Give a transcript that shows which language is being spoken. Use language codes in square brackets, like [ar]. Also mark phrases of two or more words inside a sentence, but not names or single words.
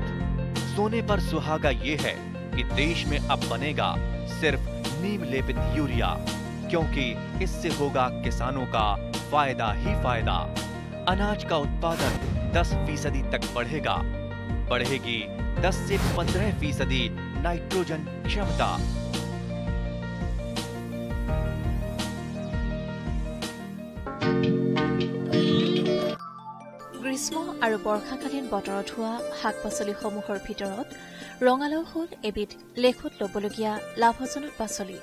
[hi] सोने पर सुहागा ये है कि देश में अब बनेगा सिर्फ नीम लेपित यूरिया, क्योंकि इससे होगा किसानों का फायदा ही फायदा। अनाज का उत्पादन 10% तक बढ़ेगा। बढ़ेगी 10 से 15% नाइट्रोजन क्षमता। [as] গ্ৰীষ্ম আৰু বৰ্ষাকালীন বতৰত হোৱা শাক পাচলিসমূহৰ ভিতৰত ৰঙালাও হ'ল এবিধ লেখত ল'বলগীয়া লাভজনক পাচলি।